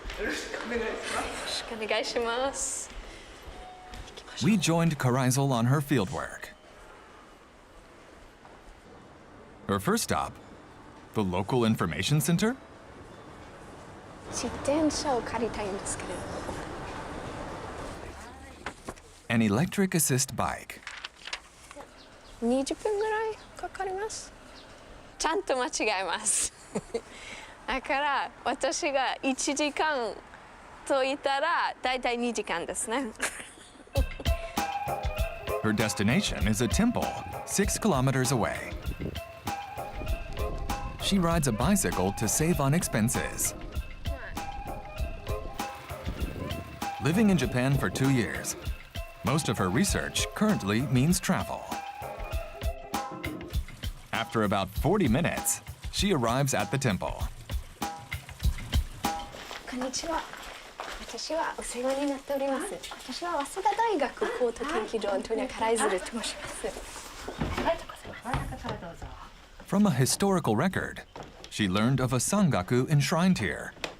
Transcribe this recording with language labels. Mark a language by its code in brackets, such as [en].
[ja] よろしくお願いします。よろしくお願いします。 [en] We joined Kreisel on her fieldwork. Her first stop, the local information center? [ja] 自転車を借りたいんですけれど。 [en] An electric assist bike. [ja] 20分ぐらいかかります。ちゃんと間違えます。だから私が1時間と言ったらだいたい2時間ですね。 [en] Her destination is a temple 6 kilometers away. She rides a bicycle to save on expenses. Living in Japan for 2 years, most of her research currently means travel. After about 40 minutes, she arrives at the temple. [ja] こんにちは。私はお世話になっております。私は早稲田大学高等研究所アントニア・カライズルと申します。ありがとうございます。 [en] From a historical record, she learned of a Sangaku enshrined here.